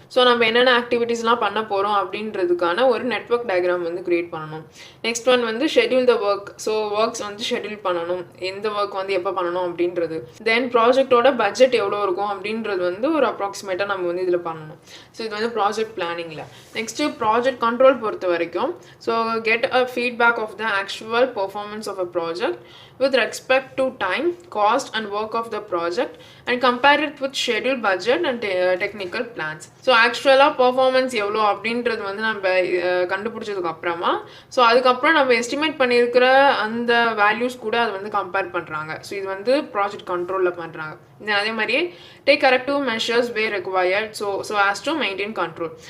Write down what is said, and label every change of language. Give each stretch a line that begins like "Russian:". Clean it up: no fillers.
Tamil: So நம்ம என்னென்ன ஆக்டிவிட்டீஸ்லாம் பண்ண போகிறோம் அப்படின்றதுக்கான ஒரு நெட்வொர்க் டயக்ராம் வந்து க்ரியேட் பண்ணணும். நெக்ஸ்ட் ஒன் வந்து schedule the work. So works வந்து ஷெட்யூல் பண்ணணும், எந்த ஒர்க் வந்து எப்போ பண்ணணும் அப்படின்றது. தென் ப்ராஜெக்டோட பட்ஜெட் எவ்வளோ இருக்கும் அப்படின்றது வந்து ஒரு அப்ராக்சிமேட்டாக நம்ம வந்து இதில் பண்ணணும். ஸோ இது வந்து ப்ராஜெக்ட் பிளானிங்கில்.
English: next project control
Tamil: பொறுத்த வரைக்கும்
English: So get a feedback of the actual performance of a project with respect to time, cost and work of the project and compare it with schedule, budget and technical plans.
Tamil: So actually performance எவ்வளோ அப்படின்றது வந்து நம்ம கண்டுபிடிச்சதுக்கு அப்புறமா so அதுக்கப்புறம் நம்ம estimate பண்ணியிருக்கிற அந்த values கூட அது வந்து கம்பேர் பண்ணுறாங்க. ஸோ இது வந்து ப்ராஜெக்ட் கண்ட்ரோலில் பண்ணுறாங்க. அதே மாதிரியே
English: Take corrective measures where required so as to maintain control.